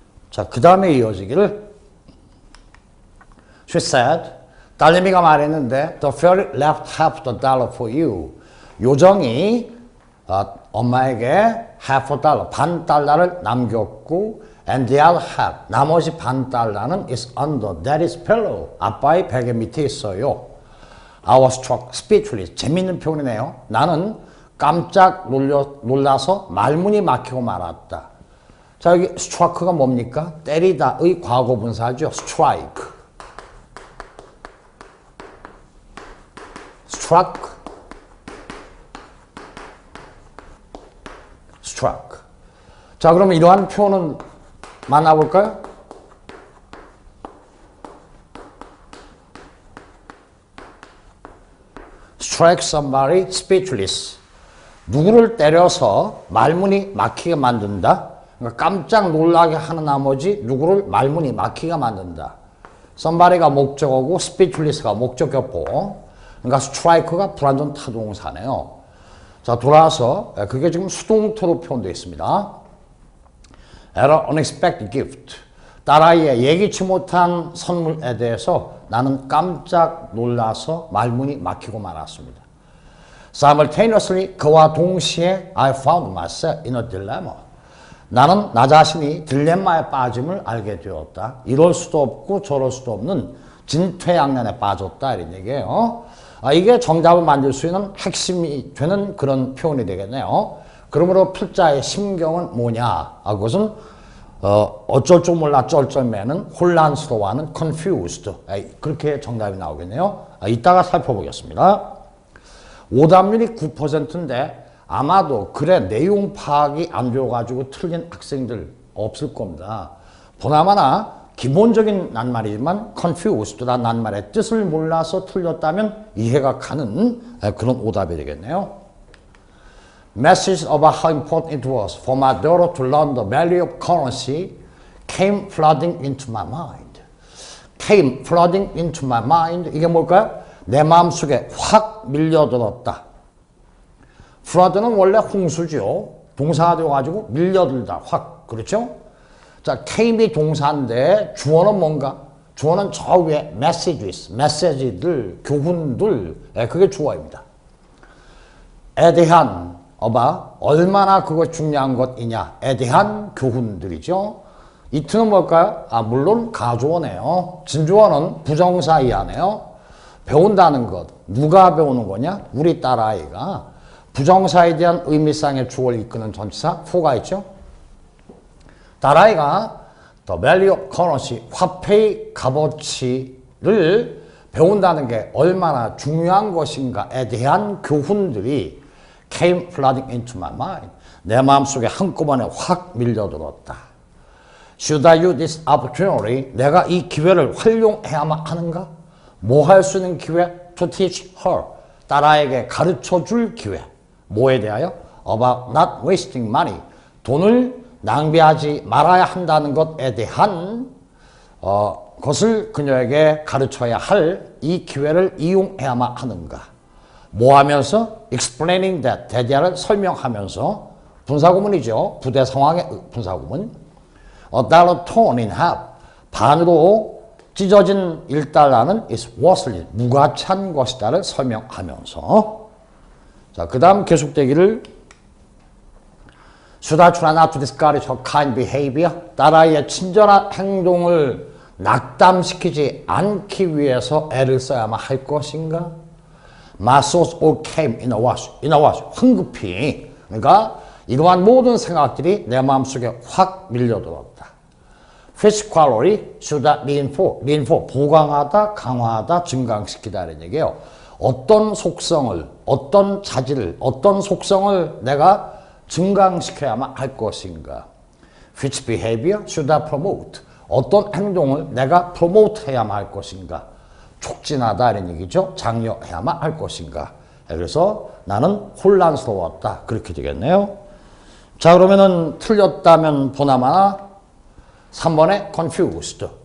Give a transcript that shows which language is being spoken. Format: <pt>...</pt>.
<ko>자, 그 다음에 이어지기를</ko> <en>She said,</en> <ko>딸내미가 말했는데</ko> <en>The fairy left half the dollar for you.</en> <ko>요정이 엄마에게</ko> <en>half a dollar,</en> <ko>반 달러를 남겼고</ko> <en>and the other half,</en> <ko>나머지 반 달러는</ko> <en>is under daddy's pillow.</en> <ko>아빠의 베개 밑에 있어요.</ko> <en>I was struck speechless.</en> <ko>재밌는 표현이네요. 나는 깜짝 놀라서 말문이 막히고 말았다. 자, 여기 struck가 뭡니까? 때리다의 과거 분사죠. strike.</ko> <en>struck.</en> <ko>자, 그러면 이러한 표현은 만나볼까요?</ko> <en>strike somebody speechless.</en> <ko>누구를 때려서 말문이 막히게 만든다. 그러니까 깜짝 놀라게 하는 나머지 누구를 말문이 막히게 만든다. somebody가 목적어고 speechless가 목적격보. 그러니까 strike가 불완전 타동사네요. 자, 돌아와서 그게 지금 수동태로 표현되어 있습니다.</ko> <en>At an unexpected gift.</en> <ko>딸아이의 예기치 못한 선물에 대해서 나는 깜짝 놀라서 말문이 막히고 말았습니다.</ko> <en>Simultaneously,</en> <ko>그와 동시에</ko> <en>I found myself in a dilemma.</en> <ko>나는 나 자신이 딜레마에 빠짐을 알게 되었다. 이럴 수도 없고 저럴 수도 없는 진퇴양난에 빠졌다 이런 얘기예요. 이게 정답을 만들 수 있는 핵심이 되는 그런 표현이 되겠네요. 그러므로 필자의 심경은 뭐냐? 그것은 어쩔 줄 몰라 쩔쩔매는 혼란스러워하는 confused. 그렇게 정답이 나오겠네요. 이따가 살펴보겠습니다. 오답률이 9%인데 아마도 글의 내용 파악이 안 되어가지고 틀린 학생들 없을 겁니다. 보나마나 기본적인 낱말이지만 confused란 낱말의 뜻을 몰라서 틀렸다면 이해가 가는 그런 오답이 되겠네요.</ko> <en>Messages about how important it was for my daughter to learn the value of currency came flooding into my mind. Came flooding into my mind.</en> <ko>이게 뭘까요? 내 마음속에 확 밀려들었다. flood는 원래 홍수죠. 동사가 되어가지고 밀려들다, 확. 그렇죠? 자, came이 동사인데 주어는 뭔가? 주어는 저 위에 messages, 메시지들, 교훈들. 네, 그게 주어입니다. 에 대한, 얼마나 그거 중요한 것이냐에 대한 교훈들이죠. 이트는 뭘까요? 물론 가주어네요. 진주어는 부정사이하네요. 배운다는 것. 누가 배우는 거냐? 우리 딸아이가. 부정사에 대한 의미상의 주어를 이끄는 전치사 for가 있죠. 딸아이가</ko> <en>the value of currency,</en> <ko>화폐의 값어치를 배운다는 게 얼마나 중요한 것인가에 대한 교훈들이</ko> <en>came flooding into my mind.</en> <ko>내 마음속에 한꺼번에 확 밀려들었다.</ko> <en>Should I use this opportunity?</en> <ko>내가 이 기회를 활용해야만 하는가? 뭐 할 수 있는 기회?</ko> <en>To teach her.</en> <ko>딸아이에게 가르쳐줄 기회. 뭐에 대하여?</ko> <en>About not wasting money.</en> <ko>돈을 낭비하지 말아야 한다는 것에 대한 것을 그녀에게 가르쳐야 할 이 기회를 이용해야만 하는가? 뭐 하면서?</ko> <en>Explaining that.</en> <ko>대대를 설명하면서. 분사구문이죠. 부대 상황의 분사구문.</ko> <en>$1 torn in half.</en> <ko>반으로 찢어진 1달러는</ko> <en>is worthless.</en> <ko>무가치한 것이다를 설명하면서. 자, 그 다음 계속되기를</ko> <en>Should I try not to discourage her kind behavior?</en> <ko>딸아이의 친절한 행동을 낙담시키지 않기 위해서 애를 써야만 할 것인가?</ko> <en>My thoughts all came in a wash. In a wash.</en> <ko>황급히. 그러니까 이러한 모든 생각들이 내 마음속에 확 밀려들었다.</ko> <en>Which quality should I reinforce? reinforce.</en> <ko>보강하다, 강화하다, 증강시키다 이런 얘기예요. 어떤 속성을, 어떤 자질을, 어떤 속성을 내가 증강시켜야만 할 것인가?</ko> <en>Which behavior should I promote?</en> <ko>어떤 행동을 내가 promote 해야만 할 것인가? 촉진하다 이런 얘기죠. 장려해야만 할 것인가? 그래서 나는 혼란스러웠다. 그렇게 되겠네요. 자, 그러면은 틀렸다면 보나마나 3번에 confused.</ko>